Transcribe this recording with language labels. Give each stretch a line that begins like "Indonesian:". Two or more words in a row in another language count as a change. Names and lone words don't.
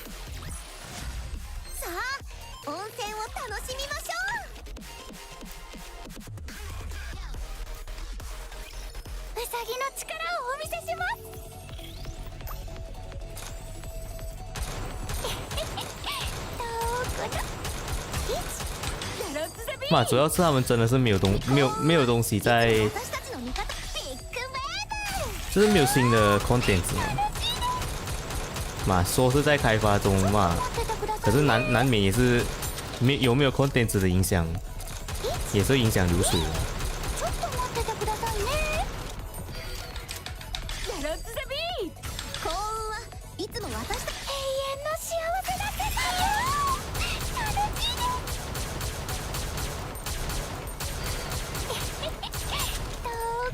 Japanese: さあ温泉を楽しみましょう。ウサギの力をお見せします。どこだ。1、レッツザビー。
Chinese: 嘛，主要是他们真的是没有东西在，
Japanese: 私たちの味方ビッグウェーブ。
Chinese: 就是没有新的 content 嘛，说是在开发中嘛，可是难免也是有没有 content 的影响，也是影响流水的。
Japanese: ちょっと待っててくださいね。レッツザビー。幸運はいつも私たち永遠の幸せだけ。楽しいね。どこ